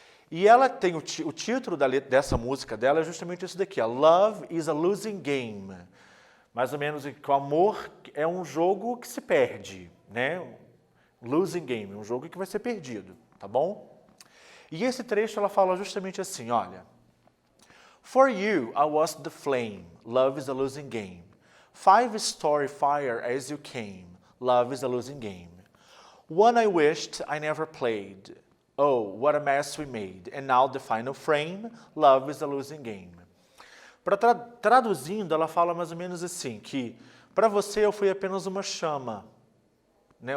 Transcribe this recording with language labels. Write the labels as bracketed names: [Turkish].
[Portuguese] E ela tem o título dessa música dela é justamente isso daqui, Love is a Losing Game. Mais ou menos que o amor é um jogo que se perde, né? Losing game, um jogo que vai ser perdido, tá bom? E esse trecho ela fala justamente assim, olha. [English] For you, I was the flame, love is a losing game. 5-story fire as you came, love is a losing game. One I wished I never played, oh, what a mess we made. And now the final frame, love is a losing game. [Portuguese] Traduzindo, ela fala mais ou menos assim, que para você eu fui apenas uma chama, né?